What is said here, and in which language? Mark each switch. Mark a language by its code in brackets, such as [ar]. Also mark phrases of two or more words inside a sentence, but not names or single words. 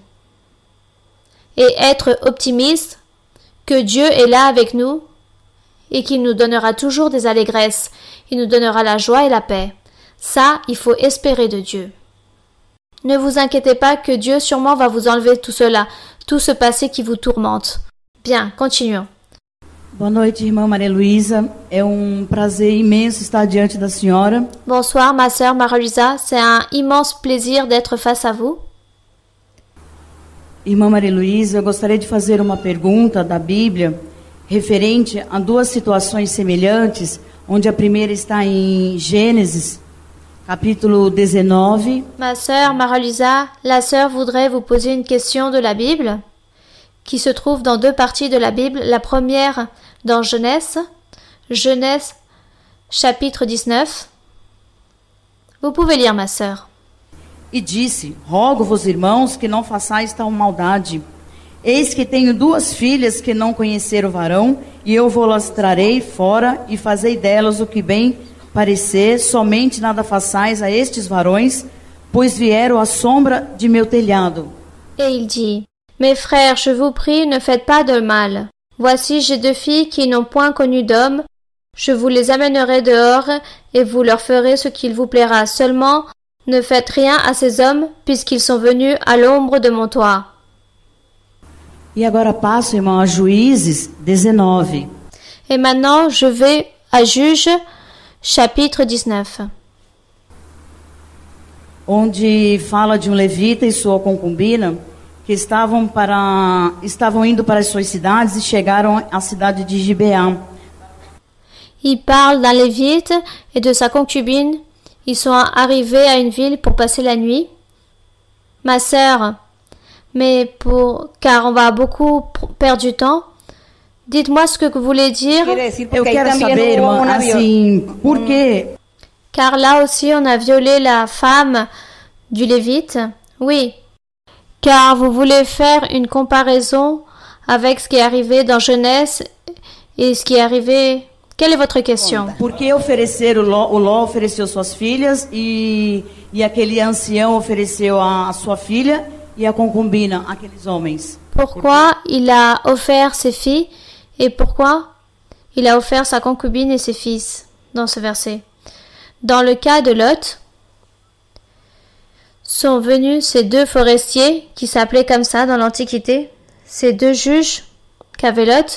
[fr] Et être optimiste que Dieu est là avec nous et qu'il nous donnera toujours des allégresses, il nous donnera la joie et la paix. Ça, il faut espérer de Dieu. Ne vous inquiétez pas que Dieu sûrement va vous enlever tout cela, tout ce passé qui vous tourmente. Bien, continuons. [pt] Boa noite, irmã Maria Luísa. É prazer imenso estar diante da senhora. [fr] Bonsoir, ma sœur Marie-Luisa. C'est un immense plaisir d'être face à vous. [pt] Irmã Maria Luísa, eu gostaria de fazer uma pergunta da Bíblia referente a 2 situações semelhantes, onde a primeira está em Gênesis, capítulo 19. [fr] Ma sœur Marie-Luisa, la sœur voudrait vous poser une question de la Bible qui se trouve dans 2 parties de la Bible. La première dans Genèse chapitre 19. Vous pouvez lire, ma sœur. [pt] E disse, rogo-vos, irmãos, que não façais tal maldade. Eis que tenho 2 filhas que não conheceram varão, e eu vou-las trarei fora, e fazei delas o que bem parecer, somente nada façais a estes varões, pois vieram à sombra de meu telhado. [fr] Et il dit, mes frères, je vous prie, ne faites pas de mal. Voici, j'ai 2 filles qui n'ont point connu d'homme. Je vous les amènerai dehors, et vous leur ferez ce qu'il vous plaira. Seulement, ne faites rien à ces hommes, puisqu'ils sont venus à l'ombre de mon toit. [pt] E agora passo, irmão, a Juízes 19. [fr] Et maintenant, je vais à Juges, chapitre 19. [pt] Onde fala de levita e sua concubina que estavam indo para as suas cidades e chegaram à cidade de Gibeá. [fr] Il parle d'un Lévite et de sa concubine. ils sont arrivés à une ville pour passer la nuit. Ma sœur, car on va beaucoup perdre du temps, dites-moi ce que vous voulez dire. [pt] Eu quero saber, irmã, assim, por quê? [fr] Car là aussi, on a violé la femme du Lévite. Oui, car vous voulez faire une comparaison avec ce qui est arrivé dans Genèse et ce qui est arrivé... Quelle est votre question? [pt] Porque ofereceram, o Ló ofereceu suas filhas e aquele ancião ofereceu a sua filha e a concubina, aqueles homens. [fr] Pourquoi il a offert ses filles et pourquoi il a offert sa concubine et ses fils dans ce verset? Dans le cas de Lot, sont venus ces deux forestiers qui s'appelaient comme ça dans l'Antiquité, ces deux juges qu'avait Lot.